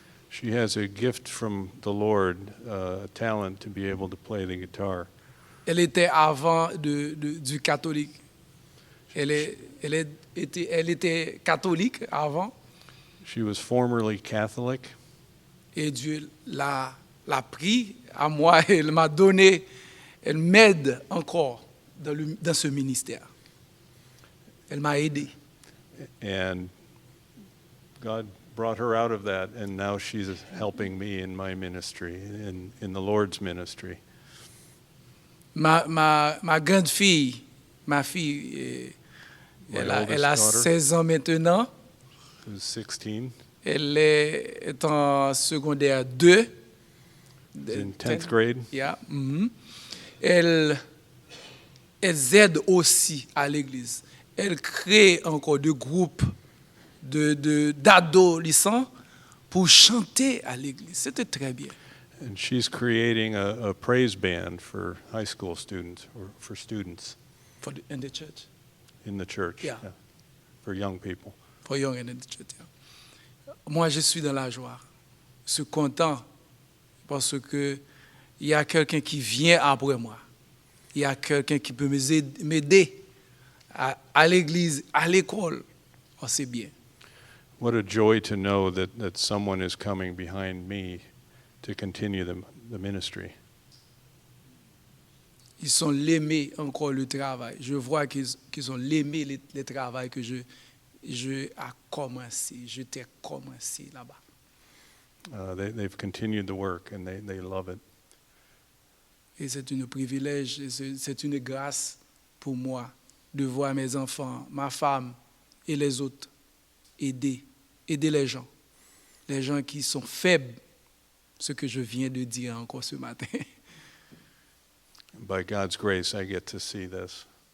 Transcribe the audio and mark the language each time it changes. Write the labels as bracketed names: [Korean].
[English] She has a gift from the Lord, a talent to be able to play the guitar. [French] Elle était avant du catholique. Elle était catholique avant [English] She was formerly Catholic, [French] et Dieu l'a pris à moi et elle m'a donné, elle m'aide encore dans ce ministère. Elle m'a aidé. [English] and God brought her out of that, and now she's helping me in my ministry, in the Lord's ministry. [French] Ma grande fille, ma fille, [English] My [French] elle a [English] oldest daughter. [French] 16 ans maintenant. [English] Who's 16, [French] Elle est en secondaire 2. [English] is in 10th grade. Yeah, mhm. [French] Elles aident aussi à l'église. Elles créent encore des groupes d'adolescents pour chanter à l'église. C'était très bien. [English] And she's creating a praise band for high school students, or for students In the church. in the church. Yeah. For young people. For young and in the church, yeah. [French] Moi, je suis dans la joie. Je suis content parce que il y a quelqu'un qui vient après moi. Il y a quelqu'un qui peut m'aider à l'église, à l'école. Oh, c'est bien. [English] What a joy to know that someone is coming behind me to continue the ministry. [French] Ils ont aimé encore le travail. Je vois qu'ils ont aimé le travail que je a commencé. Je t'ai commencé là-bas. [English] They've continued the work and they love it. [French] Et c'est un privilège, c'est une grâce pour moi de voir mes enfants, ma femme et les autres aider les gens qui sont faibles, ce que je viens de dire encore ce matin. [English] By God's grace, I get to see this.